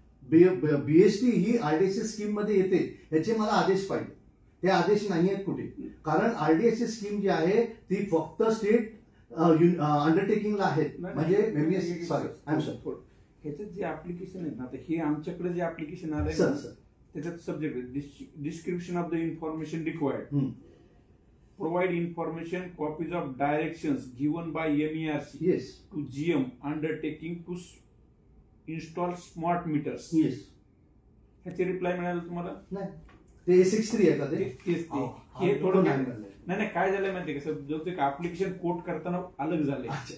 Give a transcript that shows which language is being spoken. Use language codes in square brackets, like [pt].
[mr] BST ही आरडीएससी scheme मध्ये येते, याचे मला आदेश पाहिजे. ते आदेश नाही आहेत कुठे, कारण आरडीएससी स्कीम जी आहे ती फक्त स्टेट अंडरटेकिंगला आहेत. म्हणजे सॉरी ह्याच्यात जे ऍप्लिकेशन आहेत ना, आता हे आमच्याकडे जे ऍप्लिकेशन आलंय सर त्याच्यात [en] Subject description of the information required, provide information copies of directions given by MERC yes to GM undertaking to install smart meters. Yes. [mr] ह्याचे रिप्लाय मिळालं तुम्हाला? नाही ते 63 आहे का ते? हे थोडं नाही नाही काय झालं माहितीये का, जो ते ऍप्लिकेशन कोड करताना अलग झाले.